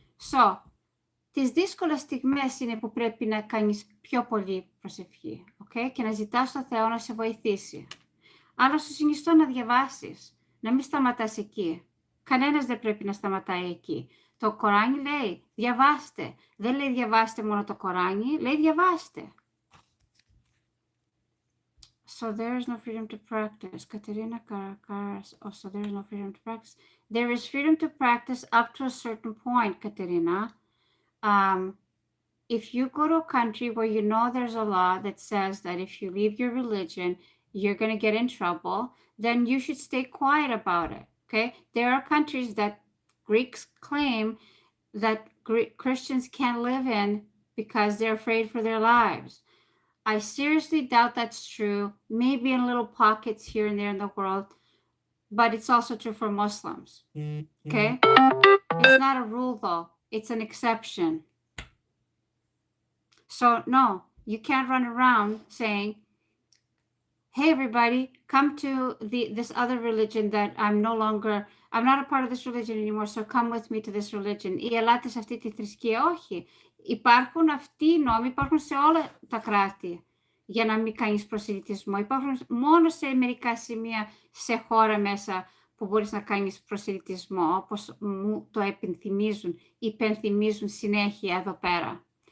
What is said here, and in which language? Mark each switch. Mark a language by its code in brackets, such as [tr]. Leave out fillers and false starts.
[el] So, τις δύσκολες στιγμές είναι που πρέπει να κάνεις πιο πολύ προσευχή. Okay? Και να ζητάς τον Θεό να σε βοηθήσει. Άρα σου συνιστώ να διαβάσεις, να μην σταματάς εκεί. Κανένας δεν πρέπει να σταματάει εκεί. Το Κοράνι λέει, διαβάστε. Δεν λέει διαβάστε μόνο το Κοράνι, λέει διαβάστε. [en] So there is no freedom to practice. Katerina Caracas, so there is no freedom to practice. There is freedom to practice up to a certain point, Katerina. If you go to a country where you know there's a law that says that if you leave your religion, you're going to get in trouble, then you should stay quiet about it, okay? There are countries that Greeks claim that Christians can't live in because they're afraid for their lives. I seriously doubt that's true, maybe in little pockets here and there in the world, but it's also true for Muslims, okay? It's not a rule though, it's an exception. So no, you can't run around saying, hey everybody, come to this other religion that I'm not a part of this religion anymore, so come with me to this religion. [el] Ή ελάτε σε αυτή τη θρησκεία. Όχι. Υπάρχουν αυτοί οι νόμοι, υπάρχουν σε όλα τα κράτη για να μην κάνεις προσελητισμό. Υπάρχουν μόνο σε μερικά σημεία σε χώρα μέσα που μπορείς να κάνεις προσελητισμό, όπως μου το υπενθυμίζουν συνέχεια εδώ πέρα.